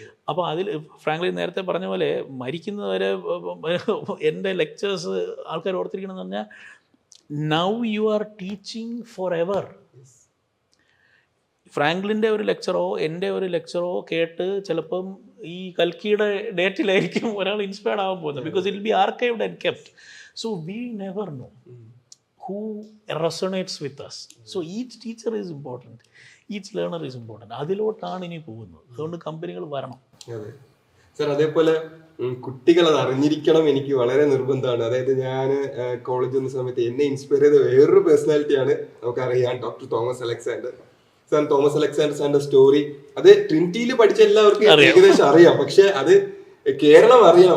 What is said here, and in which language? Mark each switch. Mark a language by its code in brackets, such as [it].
[ml] അപ്പോൾ അതിൽ ഫ്രാങ്ക്ലിൻ നേരത്തെ പറഞ്ഞ പോലെ മരിക്കുന്നവരെ എൻ്റെ ലെക്ചേഴ്സ് ആൾക്കാർ ഓർത്തിരിക്കണമെന്ന് പറഞ്ഞാൽ, [en] Now you are teaching forever. [ml] ഫ്രാങ്ക്ലിൻ്റെ ഒരു ലെക്ചറോ എൻ്റെ ഒരു ലെക്ചറോ കേട്ട് ചിലപ്പം ഈ കൽക്കിയുടെ ഡേറ്റിലായിരിക്കും ഒരാൾ ഇൻസ്പയർഡ് ആവാൻ പോകുന്നത്, [en] Because it will be archived and kept. So we never know who resonates with us. So each teacher is important, each learner is important. [ml] അതിലോട്ടാണ് ഇനി പോകുന്നത്. അതുകൊണ്ട് കമ്പനികൾ വരണം. അതെ സർ, അതേപോലെ കുട്ടികൾ അത് അറിഞ്ഞിരിക്കണം, എനിക്ക് വളരെ നിർബന്ധമാണ്. അതായത് ഞാൻ കോളേജ് വന്ന സമയത്ത് എന്നെ ഇൻസ്പയർ ചെയ്ത വേറൊരു പേഴ്സണാലിറ്റിയാണ്, നമുക്കറിയാം, doctor Thomas Alexander sir. Thomas Alexander സാറിന്റെ സ്റ്റോറി അത് ട്രിനിറ്റിയിൽ പഠിച്ച എല്ലാവർക്കും ഏകദേശം അറിയാം, പക്ഷെ അത് കേരളം അറിയാം.